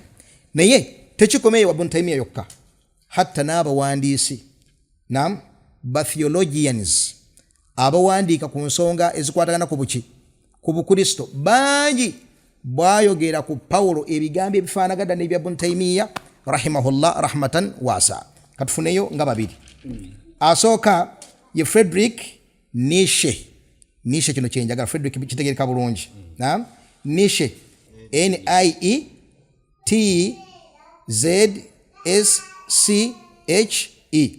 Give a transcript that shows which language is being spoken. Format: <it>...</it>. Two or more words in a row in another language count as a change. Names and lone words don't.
<lg>Naye tekikomeeyo Ibn Taymiyyah yokka, hatta n'abawandiisi ba theologians abawandiika ku nsonga ezikwatagana ku buki ku Bukristo bangi bwayogera ku Pawulo ebigambo ebifaanagana n'ebya Ibn Taymiyyah</lg> <ar>رحمه الله رحمة واسعة.</ar> <lg>Katufuneyo nga babiri. Asooka ye Friedrich Nietzsche. Nietzsche kino kyenjagala, Friedrich kitegereka bulungi. Nietzsche N-I-E-T-Z-S-C-H-E.</lg>